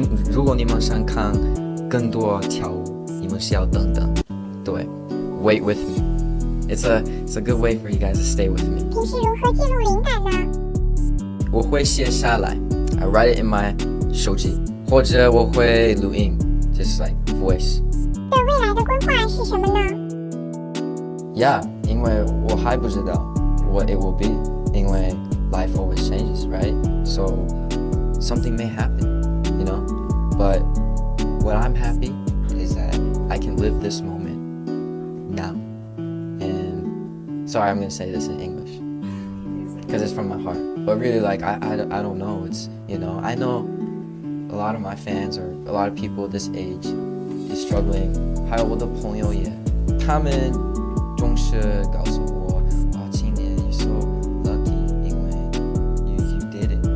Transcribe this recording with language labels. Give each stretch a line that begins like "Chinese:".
Chinese: 如果你们想看更多跳舞，你们是要等等，对 ，
English: wait with me。It's a good way for you guys to stay with me。
Chinese: 平时如何记录灵感呢？我会写下来 ，
English: I write it in my
Chinese: 手机，或者我会录音 ，
English: just like voice。
Chinese: 对未来的规划是什么呢
English: ？Yeah，
Chinese: 因为我还不知道
English: what it will be， 因为 life always changes, right? So something may happen, But what I'm happy is that I can live this moment now. And sorry, I'm gonna say this in English because it's from my heart. But really, like I don't know. It's I know a lot of my fans or a lot of people this age is struggling.
Chinese: 还有我的朋友也，他们总是告诉我，青年
English: you're so lucky，
Chinese: 因为
English: you did it。